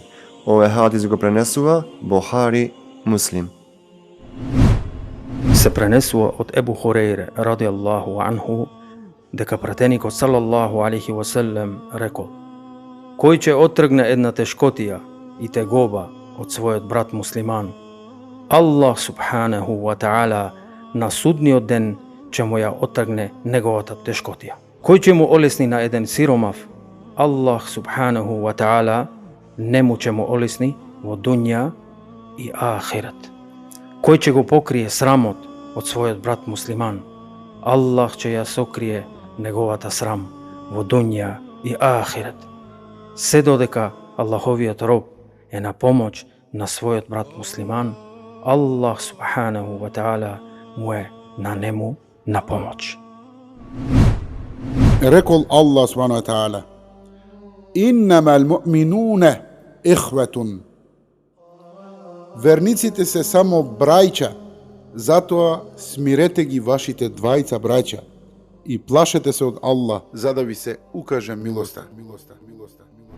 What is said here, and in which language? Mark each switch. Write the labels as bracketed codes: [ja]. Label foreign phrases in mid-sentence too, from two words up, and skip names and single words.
[mk] Овој хадис го пренесува Бухари, Муслим. Се пренесува од Ебу Хурейре [ar] رضي الله عنه [mk] дека пратеникот [ar] صلى الله عليه وسلم [mk] рекол: кој ќе оттргне една тешкотија и тегоба од својот брат муслиман, Аллах [ar] سبحانه وتعالى [mk] на судниот ден ќе му ја оттргне неговата тешкотија. Кој ќе му олесни на еден сиромав, Аллах [ar] سبحانه وتعالى [mk] нему ќе му олесни во дуња и ахирет. Кој ќе го покрие срамот од својот брат муслиман, Аллах ќе ја сокрие неговата срам во дуња и ахирет. Се додека Аллаховиот роб е на помоќ на својот брат муслиман, Аллах [ar] سبحانه وتعالى [mk] му е на нему на помоќ. Рекол Аллах [ar] سبحانه وتعالى: إنما المؤمنون إخوة. [mk] Верниците се само брајча, затоа смирете ги вашите двајца браќа и плашете се од Аллах, за да ви се укаже милоста.